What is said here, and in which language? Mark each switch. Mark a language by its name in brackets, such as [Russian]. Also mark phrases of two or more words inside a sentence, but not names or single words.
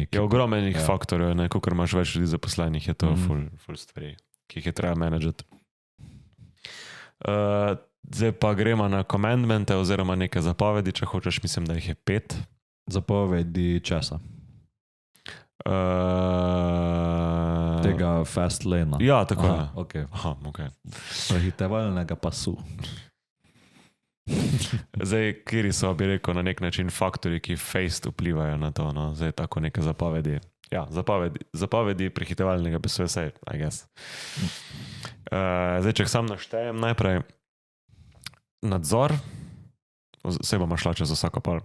[Slovenian] Je ogromenih faktorjev, ker imaš več ljudi zaposlenih, je to ful stvari, ki jih je treba menedžati. Zdaj pa gremo na commandmente oziroma neke zapovedi, če hočeš, mislim, da jih je 5. Zapovedi česa? Tega [English] fast lane-a. [Slovenian] Ja, tako je. Okay. Okay. Prehitevalnega pasu. Zdaj, kjeri so, bi rekel, na nek način faktori, ki face vplivajo na to, no? Zdaj tako neke zapovedi. Ja, zapovedi prehitevalnega pasu, vse, [English] I guess. [Slovenian] Zdaj, če sam naštejem, najprej nadzor, vse bomo šla čez vsako pol.